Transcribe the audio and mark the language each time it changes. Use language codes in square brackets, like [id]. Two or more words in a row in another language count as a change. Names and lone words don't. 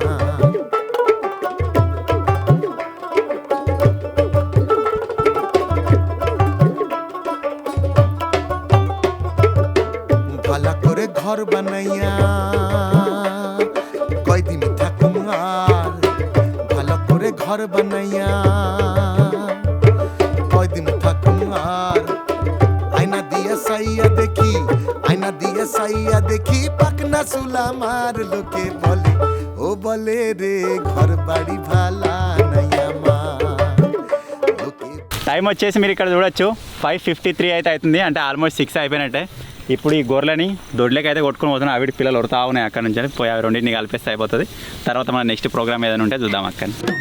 [bn] ঘর বানাইয়া কয়দিন থাকুম আর, ভালো করে ঘর বানাইয়া কয়দিন থাকুম আর, আয়না দিয়ে সাইয়া দেখি, আয়না দিয়ে সাইয়া দেখি পাকনা চুলা মার, লোকে বলে ও বলে রে ঘর বাড়ি ভালা নাইয়া মা। [te] టైం వచ్చేసి మీరు ఇక్కడ చూడొచ్చు 5:53 అయితే అవుతుంది, అంటే ఆల్మోస్ట్ 6 అయిపోయినట్టే. ఇప్పుడు ఈ గొర్రెలని దొడ్లకి అయితే కొట్టుకుని పోతున్నాం. అవిటి పిల్లలు ఉడతా ఉన్నాయి అక్కడ నుంచి, పోయి అవి రెండింటిని కలిపేస్తే అయిపోతుంది. తర్వాత మన [en] next program [te] ఏదైనా ఉంటే చూద్దాం అక్కని.